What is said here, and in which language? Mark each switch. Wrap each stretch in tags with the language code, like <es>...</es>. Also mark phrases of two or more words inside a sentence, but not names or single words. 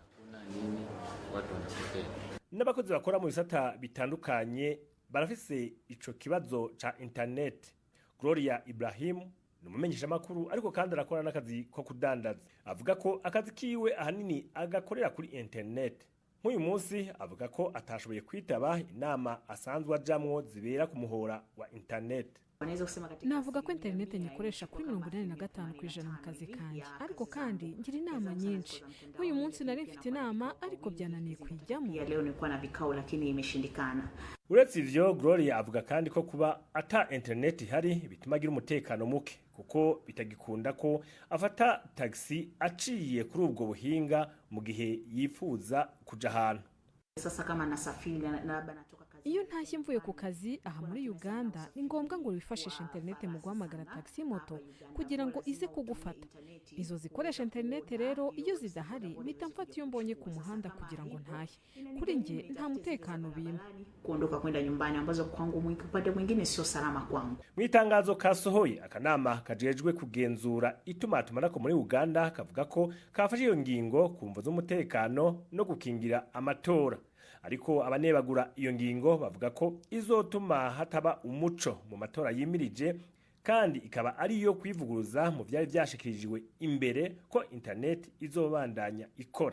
<rn>N'abakozi bakora mu bisata bitandukanye barafise ico kibazo ca internet. Gloria Ibrahim numumenyesha makuru ariko kandi arakora n'akazi ko kudandaza. Avuga ko akazi kiwe ahanini agakorera kuri internet. Nk'uyu munsi avuga ko atashoboye kwitaba inama asanzwe ajamwo zibera ku muhora wa internet. Navuga ko internet nyikoresha kuri 85% mu kazi kanjye, ariko kandi ngira inama nyinshi. Nk'uyu munsi nari mfite inama ariko byananiye kwijyamo.</rn> <sw>Leo nilikuwa na vikao lakini imeshindikana.</sw> <rn>Uretse ivyo, Gloria avuga kandi ko kuba ata internet ihari bituma agira umutekano muke kuko bitagikunda ko afata taxi aciye kuri ubwo buhinga mu gihe yifuza kuja ahantu.</rn> <sw>Sasa kama nasafiri na labda natoka kazi.</sw> <rn>Iyo ntashye mvuye ku kazi aha muri Uganda ni ngombwa ngo wifashishe internet mu guhamagara taxi moto kugira ngo ize kugufata. Izo zikoresha internet rero iyo zidahari mpita mfata iyo mbonye ku muhanda kugira ngo ntahe. Kuri nge nta mutekano bimpa.</rn> <sw>Kuondoka kwenda nyumbani ambazo kwangu upande mwingine sio salama kwangu.</sw> <rn>Mwitangazo kasohoye akanama kajejwe kugenzura itumatumanako muri Uganda kavuga ko kafashe iyo ngingo kumva z'umutekano no gukingira amatora. Ariko abanebagura iyo ngingo bavuga ko izotuma hataba umuco mu matora yimirije kandi ikaba ari yo kwivuguruza mu byari byashikirijwe imbere ko internet izobandanya ikora.</rn>